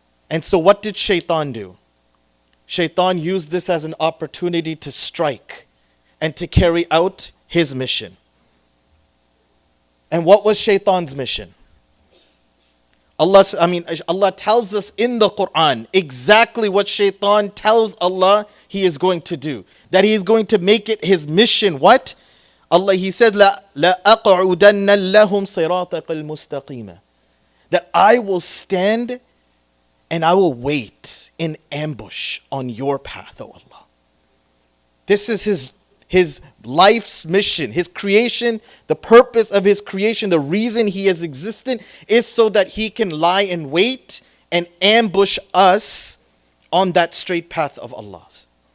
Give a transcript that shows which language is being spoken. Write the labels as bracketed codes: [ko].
[en] And so what did Shaitan do? Shaitan used this as an opportunity to strike and to carry out his mission. And what was Shaitan's mission? Allah tells us in the Quran exactly what Shaitan tells Allah he is going to do. That he is going to make it his mission. What? Allah, he said, [ar] لَأَقْعُدَنَّ لَهُمْ صِرَاطَكَ الْمُسْتَقِيمَ. [en] That I will stand and I will wait in ambush on your path, O Allah. This is his life's mission, his creation, the purpose of his creation, the reason he has existed is so that he can lie in wait and ambush us on that straight path of Allah's.